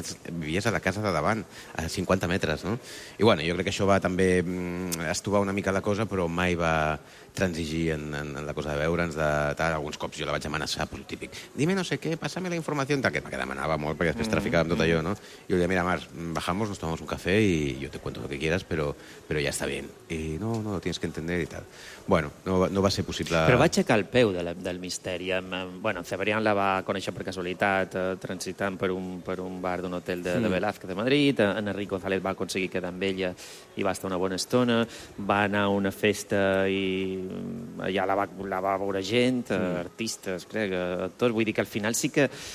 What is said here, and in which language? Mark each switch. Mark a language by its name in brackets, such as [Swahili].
[Catalan] Vivies a la casa de davant, a 50 metres, no? I, bueno, jo crec que això va també estovar una mica la cosa, però mai va transigir en la cosa de veure'ns, de tal. Alguns cops jo la vaig amenaçar, però el típic, [Spanish] dime no sé [Catalan] què, pásame la informació, tal, que demanava molt, perquè després traficàvem tot allò, no? I jo li deia, mira, [Spanish] Marc, bajamos, nos tomamos un café y yo te cuento lo que quieras, pero ya está bien. Y no, lo tienes que entender y tal. [Catalan] Bueno, no va ser possible... Però va aixecar el peu del misteri. Bueno, Cebrián la va conèixer per casualitat, transitant per un bar d'un hotel de Velázquez de Madrid. En Enric González va aconseguir quedar amb ella i va estar una bona estona. Va anar a una festa i allà la va veure gent, artistes, crec, actors. Vull dir que al final sí que...